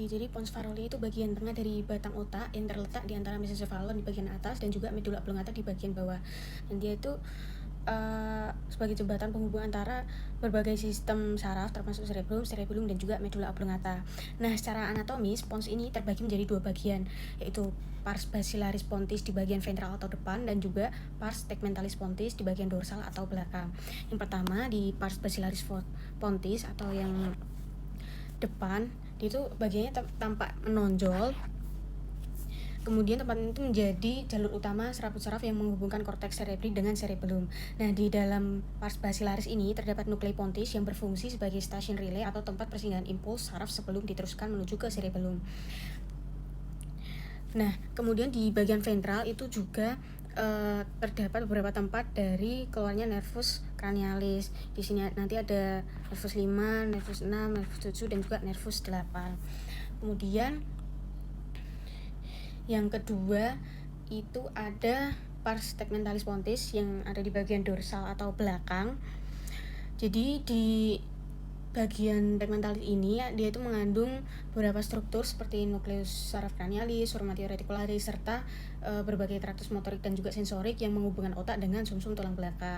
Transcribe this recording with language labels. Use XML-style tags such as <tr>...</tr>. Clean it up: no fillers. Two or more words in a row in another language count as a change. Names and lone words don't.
<id>Jadi pons Farolli itu bagian tengah dari batang otak yang terletak di antara mesencephalon di bagian atas dan juga</id> <la>medulla oblongata</la> <id>di bagian bawah. Dan dia itu sebagai jembatan penghubung antara berbagai sistem saraf termasuk cerebellum dan juga</id> <la>medulla oblongata.</la> <id>Nah, secara anatomis pons ini terbagi menjadi dua bagian, yaitu</id> <la>pars basilaris pontis</la> <id>di bagian ventral atau depan dan juga</id> <la>pars tegmentalis pontis</la> <id>di bagian dorsal atau belakang. Yang pertama di</id> <la>pars basilaris pontis</la> <id>atau yang depan, itu bagiannya tampak menonjol. Kemudian tempat itu menjadi jalur utama serabut saraf yang menghubungkan korteks cerebri dengan cerebellum. Nah, di dalam</id> <la>pars basilaris</la> <id>ini terdapat nuklei pontis yang berfungsi sebagai stasiun relay atau tempat persinggahan impuls saraf sebelum diteruskan menuju ke cerebellum. Nah, kemudian di bagian ventral itu juga terdapat beberapa tempat dari keluarnya</id> <la>nervus cranialis.</la> <id>Di sini nanti ada nervus 5, nervus 6, nervus 7 dan juga nervus 8. Kemudian yang kedua itu ada</id> <la>pars tegmentalis pontis</la> <id>yang ada di bagian dorsal atau belakang. Jadi di bagian tegmentalis ini dia itu mengandung beberapa struktur seperti nukleus saraf cranialis,</id> <la>formatio reticularis</la> <id>serta berbagai traktus motorik dan juga sensorik yang menghubungkan otak dengan sumsum tulang belakang.</id>